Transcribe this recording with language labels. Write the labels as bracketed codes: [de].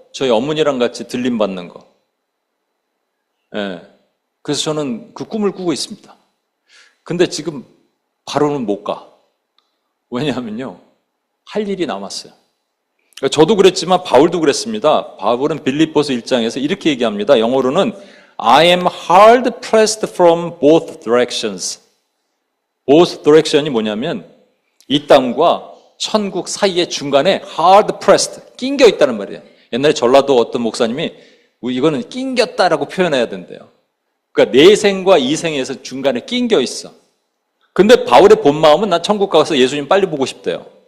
[ko] 저희 어머니랑 같이 들림 받는 거. 예. 그래서 저는 그 꿈을 꾸고 있습니다. 근데 지금 바로는 못 가. 왜냐하면요. 할 일이 남았어요. 저도 그랬지만 바울도 그랬습니다. 바울은 빌립보서 1장에서 이렇게 얘기합니다. 영어로는 [en] I am hard pressed from both directions. [ko] both direction이 뭐냐면 이 땅과 천국 사이의 중간에 hard pressed, 낑겨 있다는 말이에요. 옛날에 전라도 어떤 목사님이 이거는 낑겼다라고 표현해야 된대요. 그러니까 내 생과 이 생에서 중간에 낑겨 있어. 근데 바울의 본 마음은 난 천국 가서 예수님 빨리 보고 싶대요.